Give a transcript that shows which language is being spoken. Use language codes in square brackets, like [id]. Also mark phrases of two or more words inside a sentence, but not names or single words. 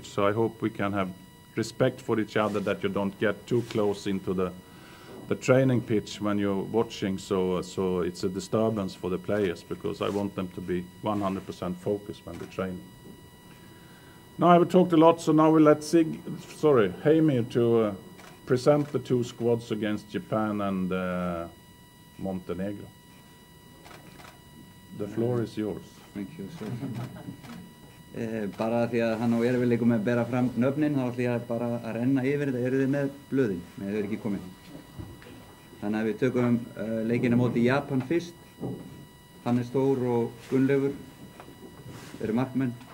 [en] So I hope we can have respect for each other, that you don't get too close into the training pitch when you're watching, so it's a disturbance for the players, because I want them to be 100% focused when they train. Now I've talked a lot, so now we'll let Heimir to present the two squads against Japan and Montenegro. The floor is yours. Thank you, sir. [is] Bara því að hann á erfiðleikum með að bera fram nöfnin, þá ætla ég bara að renna yfir þetta. Eru þið með blöðin? Nei, þau eru ekki komin. Þannig að við tökum leikina móti Japan fyrst. Hannes Þór og Gunnleifur eru markmenn.